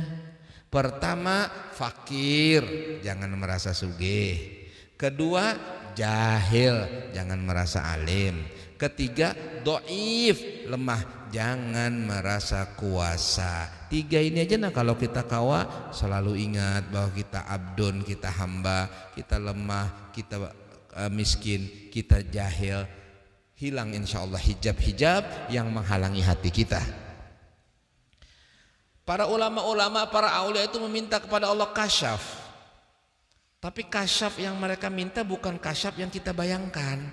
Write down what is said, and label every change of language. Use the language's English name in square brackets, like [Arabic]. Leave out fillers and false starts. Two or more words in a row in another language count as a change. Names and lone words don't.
[Indonesian] Pertama, fakir, jangan merasa sugih. Kedua, jahil, jangan merasa alim. Ketiga, doif, lemah, jangan merasa kuasa. Tiga ini aja nah kalau kita kawa, selalu ingat bahwa kita abdun, kita hamba, kita lemah, kita miskin, kita jahil. Hilang insyaallah hijab-hijab yang menghalangi hati kita. Para ulama-ulama, para aulia itu meminta kepada Allah kasyaf. Tapi kasyaf yang mereka minta bukan kasyaf yang kita bayangkan.